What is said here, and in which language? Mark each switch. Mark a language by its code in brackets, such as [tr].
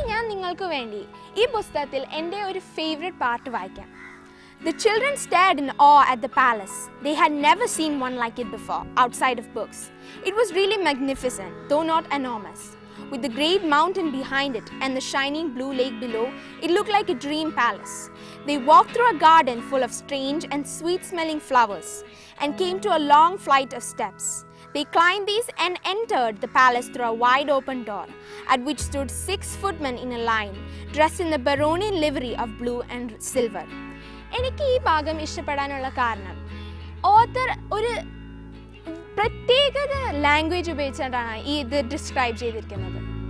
[ml] നിങ്ങൾക്ക് വേണ്ടി ഈ പുസ്തകത്തിൽ എൻ്റെ ഒരു ഫേവറേറ്റ് പാർട്ട് വായിക്കാം. [en] The children stared in awe at the palace. They had never seen one like it before, outside of books. It was really magnificent, though not enormous. With the great mountain behind it and the shining blue lake below, it looked like a dream palace. They walked through a garden full of strange and sweet-smelling flowers and came to a long flight of steps. They climbed these and entered the palace through a wide open door, at which stood 6 footmen in a line, dressed in the Baronian livery of blue and silver. [ml] എനിക്ക് ഈ ഭാഗം ഇഷ്ടപ്പെടാനുള്ള കാരണം author ഒരു പ്രത്യേക language ഉപയോഗിച്ചിട്ടാണ് ഇത് describe ചെയ്തിരിക്കുന്നത്.